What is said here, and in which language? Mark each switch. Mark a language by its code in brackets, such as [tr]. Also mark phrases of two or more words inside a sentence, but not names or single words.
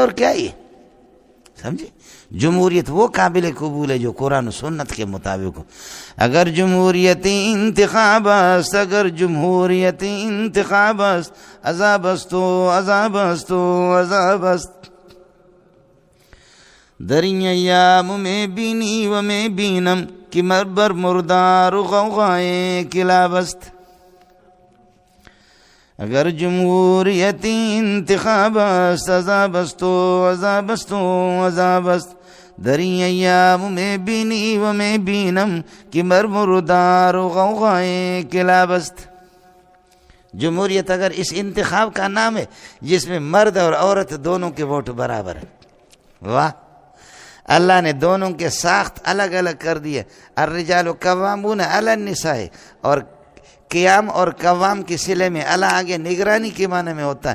[ur] کیا یہ سمجھے. جمہوریت وہ قابل قبول ہے جو قرآن و سنت کے مطابق ہو. [fa] اگر جمہوریت انتخاب است، اگر جمہوریت انتخاب است، عذاب است و عذاب است و عذاب است. در این ایام میں بینی و میں بینم کہ مربر مردار و غوغائے کلاب است. اگر جمہوریت انتخاب است، عذاب است و عذاب است و عذاب است. در این ایام میں بینی و میں بینم کہ مرمردار و غوغائے کلاب است. [ur] جمہوریت اگر اس انتخاب کا نام ہے جس میں مرد اور عورت دونوں کے ووٹ برابر ہیں. واہ، اللہ نے دونوں کے ساخت الگ الگ کر دیے. [ar] الرجال قوامون علی النساء، [ur] اور قیام اور قوام کی صلے میں اللہ آگے نگرانی کے معنی میں ہوتا ہے.